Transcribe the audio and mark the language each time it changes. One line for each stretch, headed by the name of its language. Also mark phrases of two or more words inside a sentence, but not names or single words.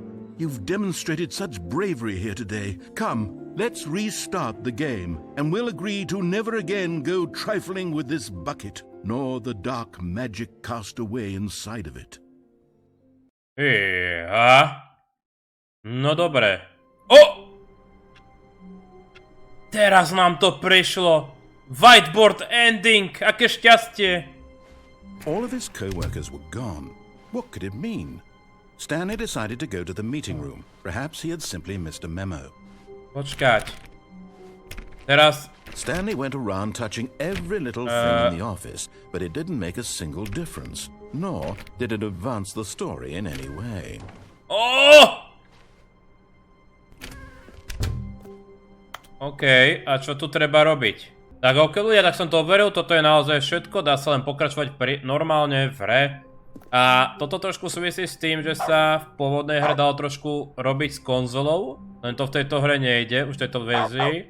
English: You've demonstrated such bravery here today. Come, let's restart the game, and we'll agree to never again go trifling with this bucket, nor the dark magic cast away inside of it.
Slovak: No dobre. O! Teraz nám to prišlo.
English: Whiteboard ending,
Slovak: aké šťastie.
English: All of his co-workers were gone. What could it mean? Stanley decided to go to the meeting room. Perhaps he had simply missed a memo.
Slovak: Počkať. Teraz...
English: Stanley went around touching every little thing in the office, but it didn't make a single difference. Nor did it advance the story in any way.
Slovak: Oh! OK, a čo tu treba robiť? Tak ok ľudia, tak som to overil, toto je naozaj všetko, dá sa len pokračovať normálne v hre. A toto trošku súvisí s tým, že sa v pôvodnej hre dalo trošku robiť s konzolou, len to v tejto hre nejde, už v tejto verzii.